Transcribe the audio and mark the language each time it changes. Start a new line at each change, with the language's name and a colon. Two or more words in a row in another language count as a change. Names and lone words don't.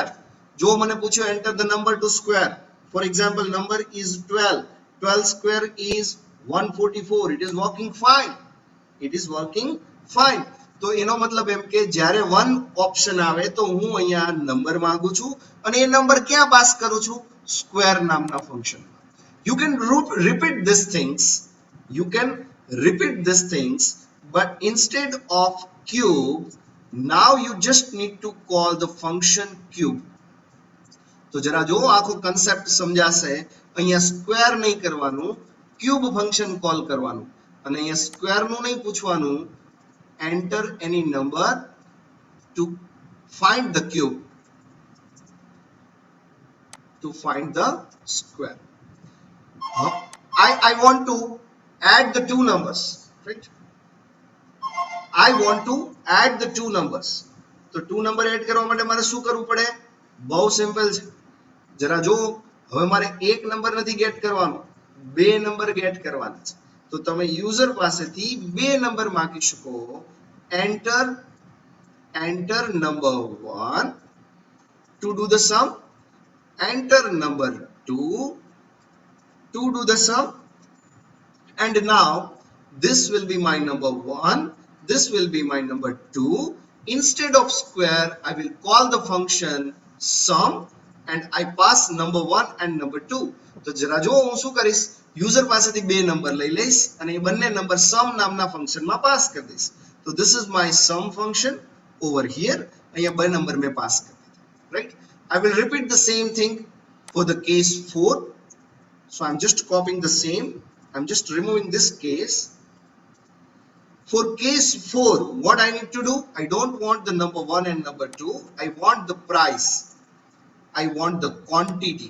Gujarati: જો મને પૂછ્યો
English: enter the number to square, for example number is 12, 12 square is 144. it is working fine, it is working fine.
Gujarati: તો એનો મતલબ એમ કે જ્યારે 1 ઓપ્શન આવે તો હું અહીંયા નંબર માંગુ છું, અને એ નંબર ક્યાં પાસ કરું છું, સ્ક્વેર નામના ફંક્શન.
English: You can repeat these things, but instead of cube, now you just need to call the function cube.
Gujarati: તો જરા જો આખો કન્સેપ્ટ સમજાશે. અહીંયા સ્ક્વેર નહીં કરવાનું,
English: cube function call
Gujarati: કરવાનું, અને અહીંયા સ્ક્વેર નું નહીં પૂછવાનું,
English: enter any number to find the cube, to find the square. I want to add the two numbers, right? I want to add the two numbers.
Gujarati: તો
English: two number add
Gujarati: કરવા માટે મારે શું કરવું પડે, બહુ સિમ્પલ છે. જરા જો હવે મારે એક નંબર નથી ગેટ કરવાનો, બે
English: number get
Gujarati: કરવાના છે. તો તમે યુઝર પાસેથી બે નંબર માંગી શકો.
English: enter number 1 to do the sum, enter number 2 to do the sum, and now this will be my number 1, this will be my number 2. Instead of square, I will call the function sum and I pass number 1 and number 2.
Gujarati: તો જરા જો હું શું કરીશ, યુઝર પાસેથી બે નંબર લઈ લઈશ અને એ બંને
English: number sum
Gujarati: નામના ફંક્શનમાં પાસ કરી દઈશ.
English: તો this is my sum function over here.
Gujarati: અહીંયા બે નંબર મેં પાસ કરી દીધા,
English: right? I will repeat the same thing for the case 4. So I'm just copying the same. I'm just removing this case. For case 4, what I need to do? I don't want the number 1 and number 2. I want the price. I want the quantity.